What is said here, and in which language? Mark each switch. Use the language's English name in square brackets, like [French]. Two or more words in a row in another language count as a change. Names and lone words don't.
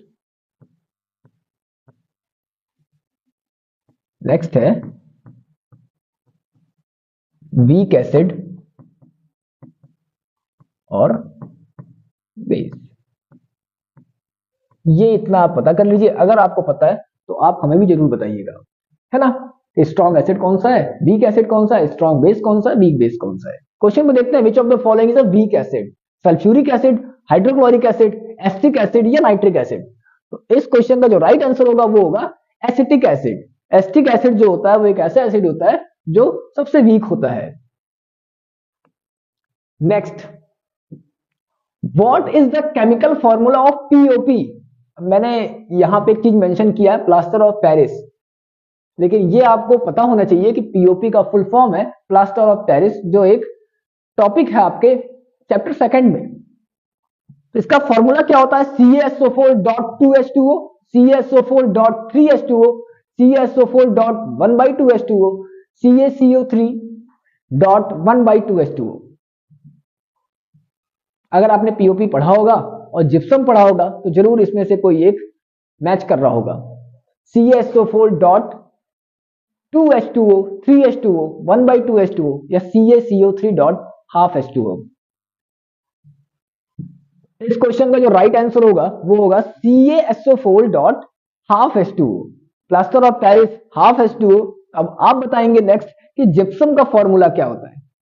[Hindi] नेक्स्ट है [English] weak acid [Hindi] और बेस। ये इतना आप पता कर लीजिए, अगर आपको पता है तो आप हमें भी जरूर बताइएगा, है ना। [English] strong acid [Hindi] कौन सा है, [English] weak acid [Hindi] कौन सा है, [English] strong base [Hindi] कौन सा है, [English] weak base [Hindi] कौन सा है। क्वेश्चन में देखते हैं, [English] Which of the following is a weak acid? sulphuric acid, hydrochloric acid, acetic acid [Hindi] या [English] nitric acid. [Hindi] तो इस क्वेश्चन का जो [English] right answer [Hindi] होगा वो होगा [English] acetic acid. acetic acid [Hindi] जो होता है वो एक ऐसा एसिड होता है जो सबसे वीक होता है। [English] Next, what is the chemical formula of POP? [Hindi] मैंने यहां पे एक चीज मेंशन किया है, [English] Plaster of Paris, [Hindi] लेकिन ये आपको पता होना चाहिए कि पीओपी का [English] full form [Hindi] है [English] Plaster of Paris, [Hindi] जो एक टॉपिक है आपके [English] chapter second [Hindi] में। तो इसका फॉर्मूला क्या होता है? CaSO4.2H2O, CaSO4.3H2O, CaSO4.1/2H2O, CaCO3.1/2H2O। अगर आपने पीओपी पढ़ा होगा और जिप्सम पढ़ा होगा तो जरूर इसमें से कोई एक मैच कर रहा होगा। CaSO4.2H2O, 3H2O, 1/2H2O या CaCO3.12H2O। इस क्वेश्चन का जो [English] right answer [Hindi] होगा वो होगा CaSO4.12H2O। [English] Plaster of Paris half H2O. [Hindi] अब आप बताएंगे नेक्स्ट कि जिप्सम का फॉर्मूला क्या होता है।